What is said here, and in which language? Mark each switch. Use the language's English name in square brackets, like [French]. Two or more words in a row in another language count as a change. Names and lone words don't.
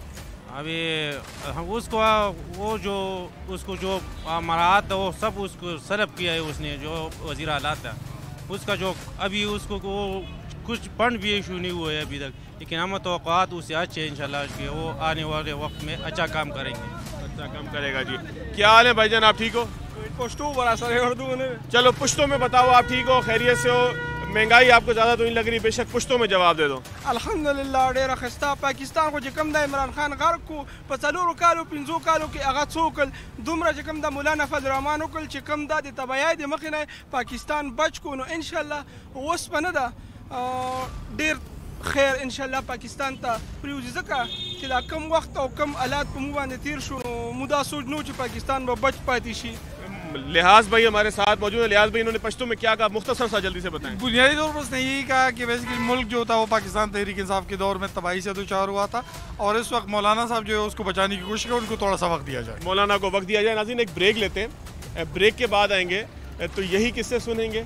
[Urdu] ابھی ہم اس کو جو مراعات وہ سب اس کو سلب کیا ہے اس نے، جو وزیر اعلیٰ تھا اس کا، جو ابھی اس کو کچھ فنڈ بھی ایشو نہیں ہوا ہے ابھی تک، لیکن ہم توقعات اس سے اچھے انشاءاللہ کہ وہ آنے والے وقت میں اچھا کام کریں گے. اچھا کام کرے گا جی. کیا حال ہے بھائی جان، آپ ٹھیک ہو? پشتو بڑا سر اردو میں. چلو پشتو میں بتاؤ، آپ ٹھیک ہو، خیریت سے ہو؟ مہنگائی آپ کو زیادہ تو نہیں لگ رہی? بے شک پشتو میں جواب دے دو. [Pashto] अल्हम्दुलिल्लाह ډېره ښایسته पाकिस्तान को چې کوم د عمران خان غرق کو په 4 کالو 5 کالو کې هغه څو کل دومره چې کوم د مولانا فضل الرحمن وکړ چې کوم د تبعیه د مخې نه پاکستان بچ کو، نو [Arabic] ان شاء الله [Pashto] اوس په نه ده ډېر خیر [Arabic] ان شاء الله [Pashto] پاکستان ته پریوځي، ځکه چې دا کم وخت او کم حالات په مو باندې تیر شو، نو مو دا سوچ نو چې پاکستان به بچ پاتې شي। [Urdu] لحاظ بھائی ہمارے ساتھ موجود ہے۔ لحاظ بھائی، انہوں نے پشتو میں کیا کہا، مختصر سا جلدی سے بتائیں. بنیادی طور پر اس نے یہی کہا کہ بیسکلی ملک جو تھا وہ پاکستان تحریک انصاف کے دور میں تباہی سے دوچار ہوا تھا، اور اس وقت مولانا صاحب جو ہے اس کو بچانے کی کوشش کریں، ان کو تھوڑا سا وقت دیا جائے. مولانا کو وقت دیا جائے. ناظرین ایک بریک لیتے ہیں، بریک کے بعد آئیں گے تو یہی قصے سنیں گے.